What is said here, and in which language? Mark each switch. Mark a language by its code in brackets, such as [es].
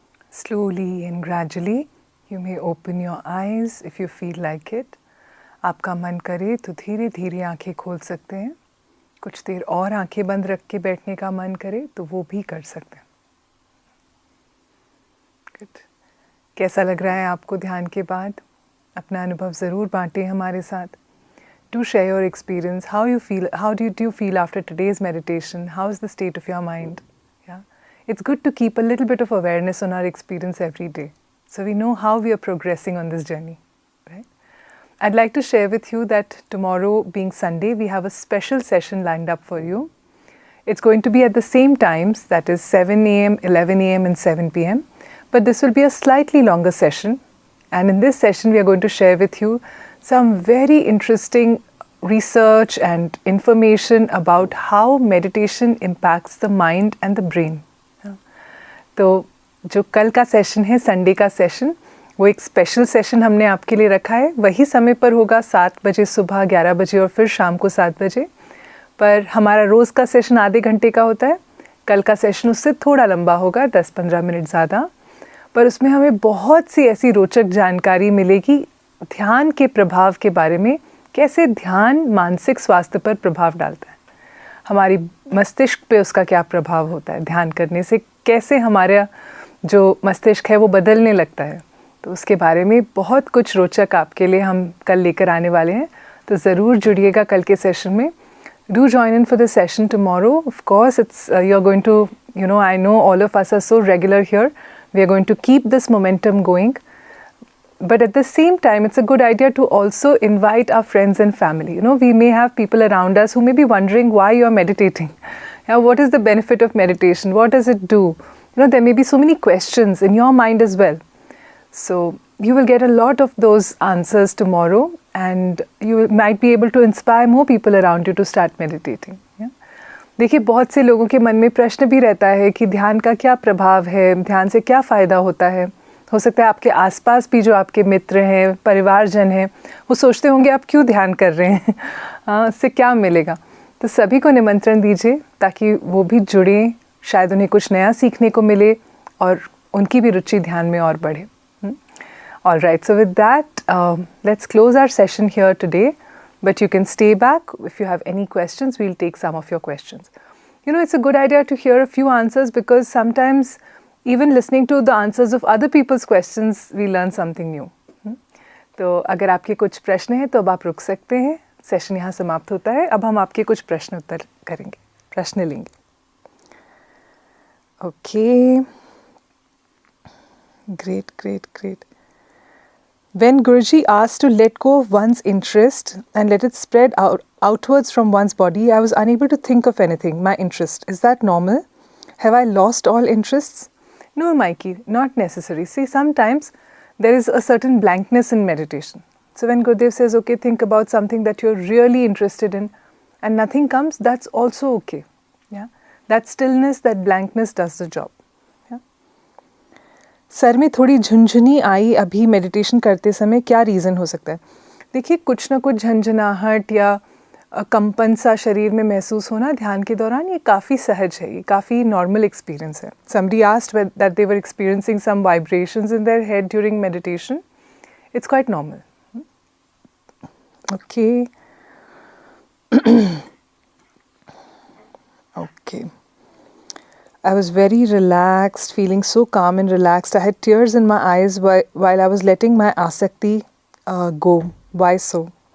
[en] Slowly and gradually, you may open your eyes if you feel like it. [hi] आपका मन करे तो धीरे धीरे आंखें खोल सकते हैं। कुछ देर और आंखें बंद रख के बैठने का मन करे तो वो भी कर सकते हैं। [en] Good. [hi] कैसा लग रहा है आपको ध्यान के बाद? अपना अनुभव ज़रूर बांटें हमारे साथ। [en] Do share your experience. How you feel? How did you feel after today's meditation? How is the state of your mind? Yeah, it's good to keep a little bit of awareness on our experience every day, so we know how we are progressing on this journey. Right? I'd like to share with you that tomorrow, being Sunday, we have a special session lined up for you. It's going to be at the same times, that is 7 a.m., 11 a.m. and 7 p.m. But this will be a slightly longer session. And in this session, we are going to share with you some very interesting research and information about how meditation impacts the mind and the brain. [hi] तो जो कल का session है, Sunday का session, वो एक special session हमने आपके लिए रखा है. वही समय पर होगा 7 बजे सुबह, 11 बजे और फिर शाम को 7 बजे. पर हमारा रोज़ का सेशन आधे घंटे का होता है. कल का सेशन उससे थोड़ा लंबा होगा, 10-15 मिनट ज़्यादा. पर उसमें हमें बहुत सी ऐसी रोचक जानकारी मिलेगी ध्यान के प्रभाव के बारे में. कैसे ध्यान मानसिक स्वास्थ्य पर प्रभाव डालता है, हमारी मस्तिष्क पे उसका क्या प्रभाव होता है, ध्यान करने से कैसे हमारा जो मस्तिष्क है वो बदलने लगता है. तो उसके बारे में बहुत कुछ रोचक आपके लिए हम कल लेकर आने वाले हैं. तो ज़रूर जुड़िएगा कल के सेशन में. [en] Do join in for the session tomorrow. Of course, you're going to, I know all of us are so regular here. We are going to keep this momentum going. But at the same time, it's a good idea to also invite our friends and family. We may have people around us who may be wondering why you're meditating. What is the benefit of meditation? What does it do? There may be so many questions in your mind as well. So you will get a lot of those answers tomorrow, and you might be able to inspire more people around you to start meditating. [hi] देखिए, बहुत से लोगों के मन में प्रश्न भी रहता है कि ध्यान का क्या प्रभाव है, ध्यान से क्या फ़ायदा होता है. हो सकता है आपके आसपास भी जो आपके मित्र हैं, परिवारजन हैं, वो सोचते होंगे आप क्यों ध्यान कर रहे हैं, इससे क्या मिलेगा. तो सभी को निमंत्रण दीजिए ताकि वो भी जुड़ें, शायद उन्हें कुछ नया सीखने को मिले और उनकी भी रुचि ध्यान में और बढ़े. [en] All right, so with that, let's close our session here today. But you can stay back. If you have any questions, we'll take some of your questions. It's a good idea to hear a few answers, because sometimes even listening to the answers of other people's questions, we learn something new. [hi] तो अगर आपके कुछ प्रश्न हैं तो अब आप रुक सकते हैं. सेशन यहाँ समाप्त होता है. अब हम आपके कुछ प्रश्न उत्तर करेंगे, प्रश्न लेंगे. [en] Okay. Great. When Guruji asked to let go of one's interest and let it spread outwards from one's body, I was unable to think of anything. My interest, is that normal? Have I lost all interests? No, Mikey, not necessary. See, sometimes there is a certain blankness in meditation. So when Gurudev says, okay, think about something that you're really interested in, and nothing comes, that's also okay. That stillness, that blankness does the job. [hi] Sir में थोड़ी झुंझुनी आई अभी meditation करते समय, क्या reason हो सकता है? देखिए, कुछ ना कुछ झंझनाहट या कंपन सा शरीर में महसूस होना ध्यान के दौरान, ये काफ़ी सहज है, ये काफ़ी नॉर्मल एक्सपीरियंस है. [en] Somebody asked that they were experiencing some vibrations in their head during meditation. It's quite normal. Okay. Okay. I was very relaxed, feeling so calm and relaxed. I had tears in my eyes while I was letting my asakti go. Why so?